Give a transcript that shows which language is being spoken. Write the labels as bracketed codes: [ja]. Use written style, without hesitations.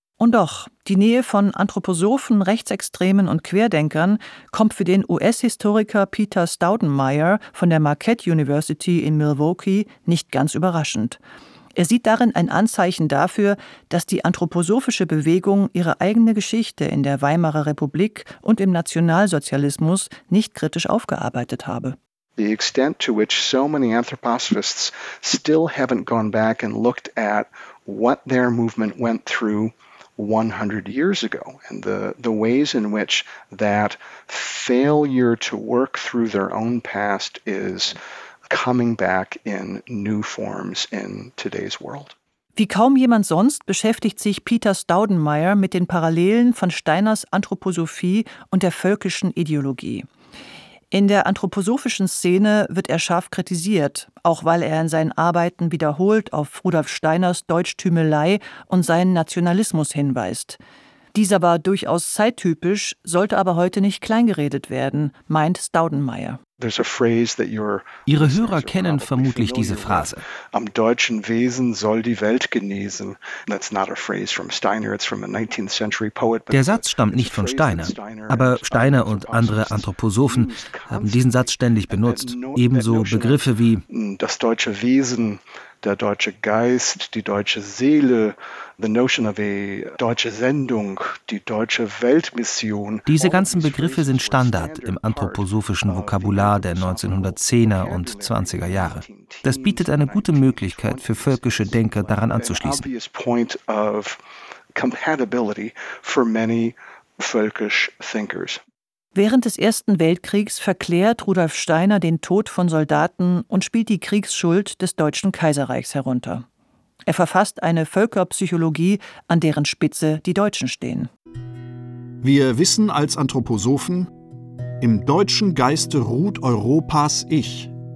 [de] Und doch, die Nähe von Anthroposophen, Rechtsextremen und Querdenkern kommt für den US-Historiker Peter Staudenmeier von der Marquette University in Milwaukee nicht ganz überraschend. Er sieht darin ein Anzeichen dafür, dass die anthroposophische Bewegung ihre eigene Geschichte in der Weimarer Republik und im Nationalsozialismus nicht kritisch aufgearbeitet habe. [en] The extent to which so many anthroposophists still haven't gone back and looked at what their movement went through 100 years ago and the ways in which that failure to work through their own past is coming back in new forms in today's world. [de] Wie kaum jemand sonst beschäftigt sich Peter Staudenmeier mit den Parallelen von Steiners Anthroposophie und der völkischen Ideologie. In der anthroposophischen Szene wird er scharf kritisiert, auch weil er in seinen Arbeiten wiederholt auf Rudolf Steiners Deutschtümelei und seinen Nationalismus hinweist. Dieser war durchaus zeittypisch, sollte aber heute nicht kleingeredet werden, meint Staudenmeier. Ihre Hörer kennen vermutlich diese Phrase. Am deutschen Wesen soll die Welt genesen. [en] That's not a phrase from Steiner, it's from a 19th century poet. [de] Der Satz stammt nicht von Steiner, aber Steiner und andere Anthroposophen haben diesen Satz ständig benutzt. Ebenso Begriffe wie das deutsche Wesen, der deutsche Geist, die deutsche Seele, [en] the notion of a [de] deutsche Sendung, die deutsche Weltmission. Diese ganzen Begriffe sind Standard im anthroposophischen Vokabular der 1910er und 20er Jahre. Das bietet eine gute Möglichkeit für völkische Denker daran anzuschließen. [en] Obvious point of compatibility for many völkisch thinkers. [de] Während des Ersten Weltkriegs verklärt Rudolf Steiner den Tod von Soldaten und spielt die Kriegsschuld des Deutschen Kaiserreichs herunter. Er verfasst eine Völkerpsychologie, an deren Spitze die Deutschen stehen. Wir wissen als Anthroposophen, im deutschen Geiste ruht Europas Ich.